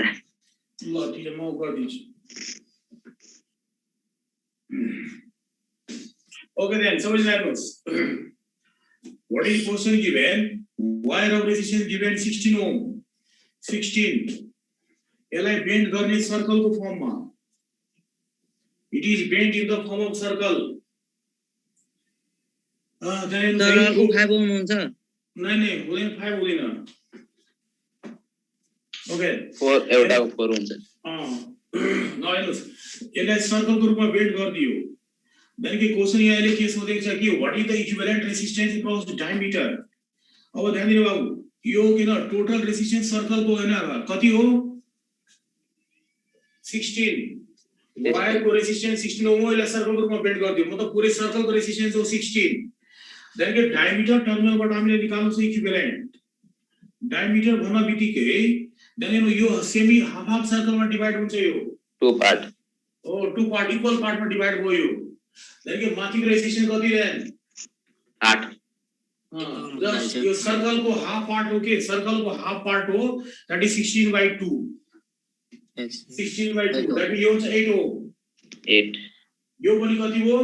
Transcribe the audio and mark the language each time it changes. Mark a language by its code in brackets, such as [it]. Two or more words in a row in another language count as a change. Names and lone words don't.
[ne] ल [hi] ठीक है [ne] म गरिदिन्छु [en] Okay then, so examples. What is question given? Wire of resistance given 16 ohm. 16. [ne] यसलाई bend गर्ने circle को form मा. [en] It is bent in the form of circle. Then [ne] तर अर्को 5 ओम हुन्छ नहीं हुँदैन 5 हुँदैन. Okay. 4 एउटाको 4 हुन्छ न हेर्नुस् यसलाई सर्कल को रूपमा बेन्ड गरिदियो देन के क्वेशन यहाँले के सोधेको छ कि [en] what is the equivalent resistance across diameter [ne] अब ध्यान दिनु बाबु यो किन [en] total resistance [ne] सर्कल को हैन कति हो 16 वायर को रेजिस्टेन्स 16 ओम हो यसलाई सर्कल को रूपमा बेन्ड गरिदियो मतलब पुरै सर्कल को रेजिस्टेन्स हो 16 देन के डायमिटर टर्मिनलबाट हामीले निकाल्नु छ [en] equivalent diameter [ne] भन्न बित्तिकै देन यो [en] semi half circle [ne] में डिवाइड हुन्छ यो [en] two part two part equal part [ne] में डिवाइड भयो देन के माथिको रेजिस्टेन्स कति रहन 8 जस्ट यो सर्कल को [en] half part [ne] हो के सर्कल को [en] half part [ne] हो [en] that is [ne] 16/2 16/2 [en] that is [ne] यो हुन्छ 8 हो 8 यो पनि कति हो